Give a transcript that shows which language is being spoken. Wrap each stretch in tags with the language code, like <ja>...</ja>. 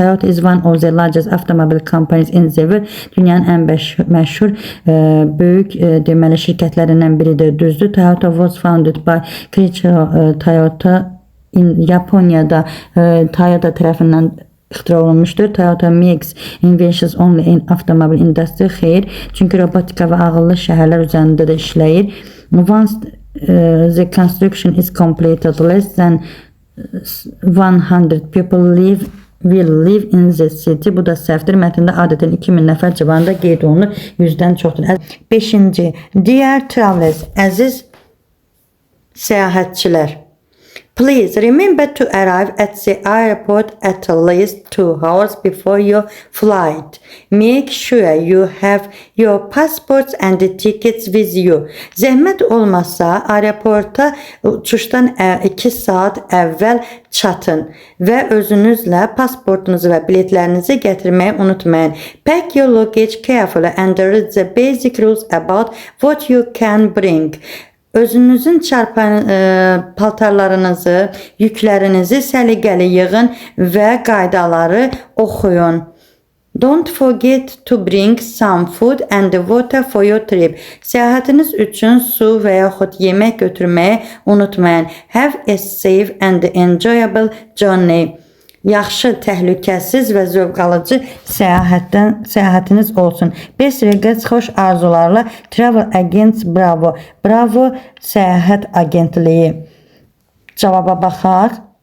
<en>Toyota is one of the largest automobile companies in the world.</en> <az>Dünyanın ən məşhur böyük deməli şirkətlərindən biridir. Düzdür.</az> <en>Toyota was founded by Keiichiro Toyota</en> <az>Yaponiyada Toyota tərəfindən ixtira olunmuşdur.</az> <en>Toyota makes inventions only in automobile industry.</en> <az>Xeyr, çünki robotika və ağıllı şəhərlər üzərində də işləyir.</az> <en>Once the construction is completed, less than 100 people will live in the city.</en> <az>Bu da səhvdir. Mətndə adətən 2000 nəfər civarında qeyd olunur. 100-dən çoxdur. 5-ci.</az> <en>Dear travelers,</en> <az>əziz səyahətçilər.</az> <en>Please remember to arrive at the airport at least 2 hours before your flight. Make sure you have your passports and tickets with you.</en> <az>Zəhmət olmasa aeroporta uçuşdan 2 saat əvvəl çatın və özünüzlə pasportunuzu və biletlərinizi gətirməyi unutmayın.</az> <en>Pack your luggage carefully and read the basic rules about what you can bring.</en> <az>Özünüzün çarpan paltarlarınızı, yüklərinizi səliqəli yığın və qaydaları oxuyun.</az> <en>Don't forget to bring some food and water for your trip.</en> <az>Səyahətiniz üçün su və yaxud yemək götürməyi unutmayın.</az> <en>Have a safe and enjoyable journey.</en> <az>Yaxşı, təhlükəsiz və zövq alıcı səyahətiniz olsun.</az> <en>Best regards,</en> <az>xoş arzularla</az> <en>Travel Agents Bravo.</en> <az>Bravo səyahət agentliyi. Cavaba baxaq.</az>